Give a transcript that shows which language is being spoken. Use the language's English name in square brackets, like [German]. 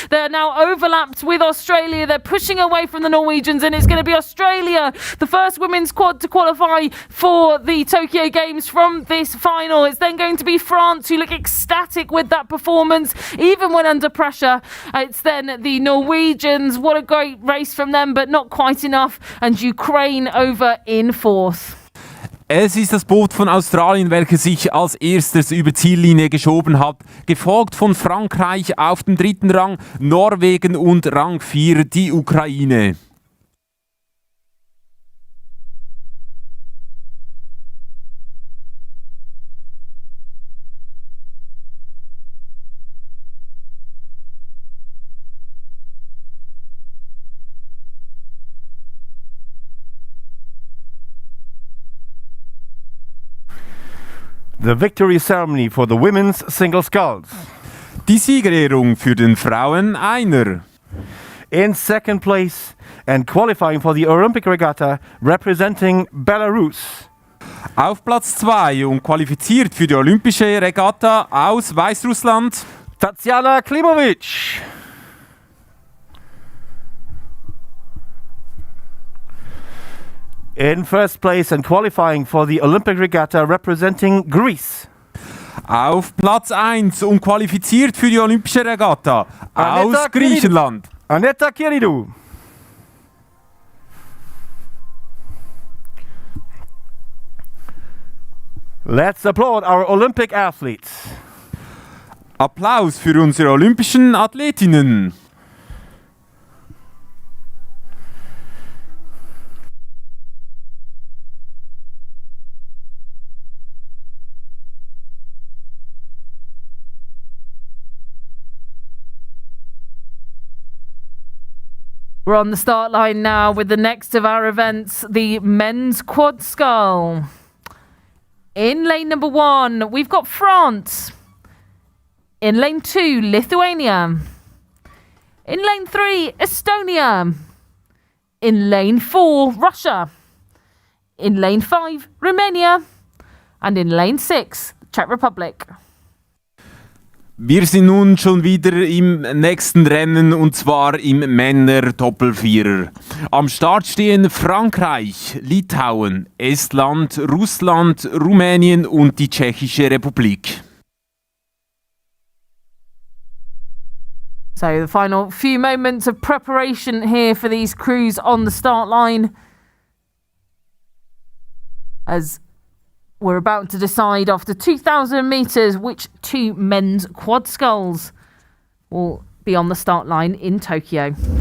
[English] They're now overlapped with Australia. They're pushing away from the Norwegians, and it's going to be Australia, the first women's quad to qualify for the Tokyo Games from this final. It's then going to be France, who look ecstatic with that performance, even when under pressure. It's then the Norwegians. What a great race from them, but not quite enough. And Ukraine over in fourth. [German] Es ist das Boot von Australien, welches sich als erstes über Ziellinie geschoben hat, gefolgt von Frankreich auf dem 3. Rang, Norwegen und Rang 4 die Ukraine. [English] The victory ceremony for the women's single sculls. [German] Die Siegerehrung für den Frauen-Einer. [English] In second place and qualifying for the Olympic Regatta representing Belarus. [German] Auf Platz 2 und qualifiziert für die Olympische Regatta aus Weißrussland Tatjana Klimovic. [English] In first place and qualifying for the Olympic Regatta representing Greece. [German] Auf Platz 1 und qualifiziert für die Olympische Regatta aus Griechenland. Aneta Kiridou. [English] Let's applaud our Olympic athletes. [German] Applaus für unsere olympischen Athletinnen. [English] We're on the start line now with the next of our events, the men's quad scull. In lane number 1, we've got France. In lane 2, Lithuania. In lane 3, Estonia. In lane 4, Russia. In lane 5, Romania. And in lane 6, Czech Republic. [German] Wir sind nun schon wieder im nächsten Rennen und zwar im Männer-Doppelvierer. Am Start stehen Frankreich, Litauen, Estland, Russland, Rumänien und die Tschechische Republik. [English] So the final few moments of preparation here for these crews on the start line, as we're about to decide after 2,000 metres which 2 men's quad sculls will be on the start line in Tokyo.